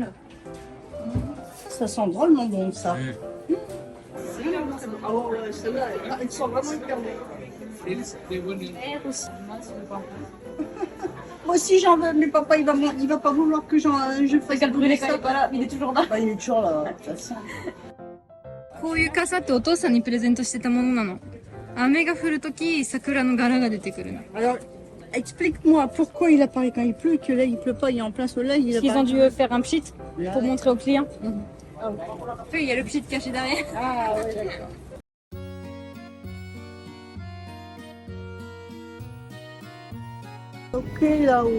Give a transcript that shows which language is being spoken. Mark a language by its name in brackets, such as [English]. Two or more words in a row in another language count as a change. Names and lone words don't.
[French] Ça sent drôlement bon, ça. Mm. Ils sont vraiment hyper bons. Moi aussi, j'en veux, mais papa, il va pas vouloir que je fasse ça. pas là, il est toujours là. Bah, il est toujours là, de toute façon. [Japanese] こういう傘ってお父さんにプレゼントしてたものなの。雨が降るとき、桜の柄が出てくるの。 [French] Alors, explique-moi pourquoi il apparaît quand il pleut, que là, il pleut pas, il est en plein soleil. Il Ils ont apparaît. dû faire un pchit pour montrer aux clients. Ah, Il y a le pchit caché derrière. ah ouais, d'accord. Ok, là où.